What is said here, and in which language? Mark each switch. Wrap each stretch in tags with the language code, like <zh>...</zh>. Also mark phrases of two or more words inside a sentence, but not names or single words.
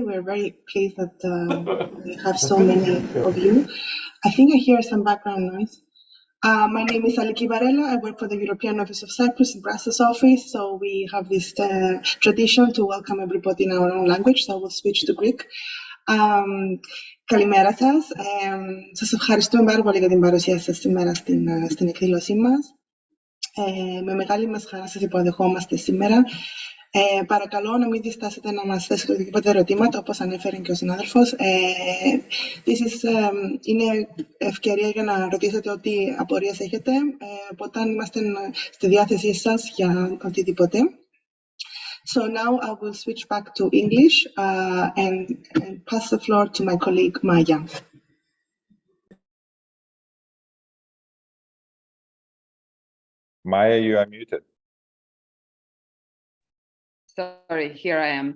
<en>We're very pleased that we have so many of you. I think I hear some background noise. My name is Aliki Varela. I work for the European Office of Cyprus in Brussels office. So we have this tradition to welcome everybody in our own language. So we'll switch to Greek.</en> <el>Καλημέρα σας. Σας ευχαριστούμε πάρα πολύ για την παρουσία σας σήμερα στην εκδήλωσή μας. Με μεγάλη μας χαρά σας υποδεχόμαστε σήμερα. Παρακαλώ να μην διστάσετε να μας θέσετε οτιδήποτε ερωτήματα, όπως ανέφερε και ο συνάδελφος. Είναι ευκαιρία για να ρωτήσετε ό,τι απορίες έχετε, οπότε είμαστε στη διάθεσή σας για οτιδήποτε.</el> <en>So now I will switch back to English and pass the floor to my colleague Maya. Maya, you are muted. Sorry, here I am.</en>